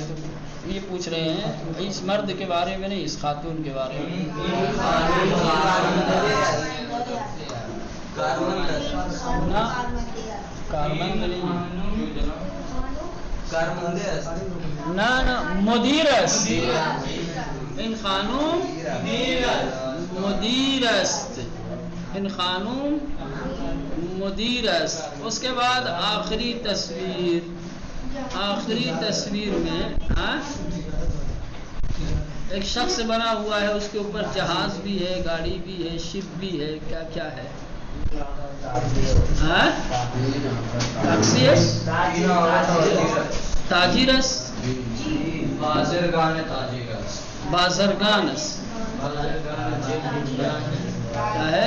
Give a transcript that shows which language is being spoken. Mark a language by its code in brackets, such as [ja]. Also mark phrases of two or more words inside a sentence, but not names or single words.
[ur] تو یہ پوچھ رہے ہیں اس مرد کے بارے میں نہیں، اس خاتون کے بارے میں. [fa] کارمند نہیں، نہ مدیرست. ان خانوم مدیرست. ان خانوم مدیرست. [ur] اس کے بعد آخری تصویر آخری تصویر میں ایک شخص بنا ہوا ہے، اس کے اوپر جہاز بھی ہے، گاڑی بھی ہے، شپ بھی ہے، کیا کیا ہے؟ [fa] تاجرس بازرگانس [ur] کیا ہے؟